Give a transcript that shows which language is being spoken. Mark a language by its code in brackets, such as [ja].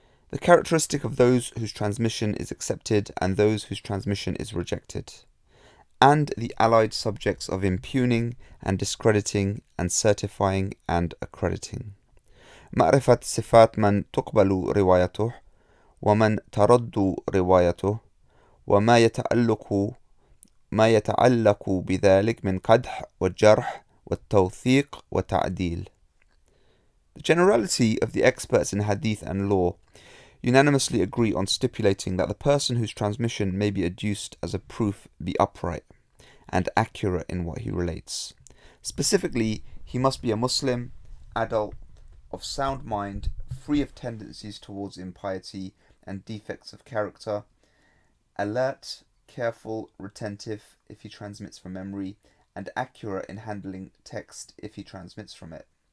[en] The characteristic of those whose transmission is accepted and those whose transmission is rejected, and the allied subjects of impugning and discrediting and certifying and accrediting. [ar] معرفة صفات من تقبل روايته ومن ترد روايته وما يتعلق بذلك من قدح والجرح والتوثيق والتعديل. [en] The generality of the experts in hadith and law unanimously agree on stipulating that the person whose transmission may be adduced as a proof be upright and accurate in what he relates. Specifically, he must be a Muslim, adult, of sound mind, free of tendencies towards impiety and defects of character, alert, careful, retentive if he transmits from memory, and accurate in handling text if he transmits from it.